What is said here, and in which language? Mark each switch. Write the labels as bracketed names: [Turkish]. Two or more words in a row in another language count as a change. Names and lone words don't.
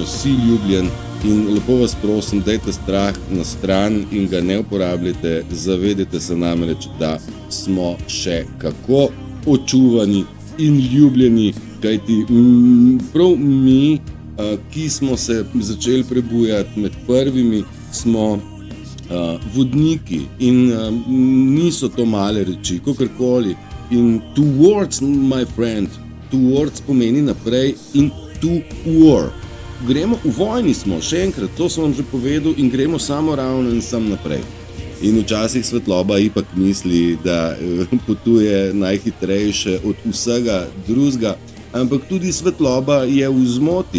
[Slovenian] si ljubljen in lepo vas prosim, dajte strah na stran in ga ne uporabljajte, zavedajte se namreč, da smo še kako očuvani in ljubljeni, kajti prav mi, ki smo se začeli prebujati med prvimi, smo vodniki in niso to male reči, kakorkoli. [English] In towards, my friend, towards [Slovenian] pomeni naprej in [English] to war. [Slovenian] Gremo, v vojni smo, še enkrat, to sem vam že povedal in gremo samo ravno in sam naprej. In včasih svetloba ipak misli, da potuje najhitrejše od vsega drugega, ampak tudi svetloba je v zmoti.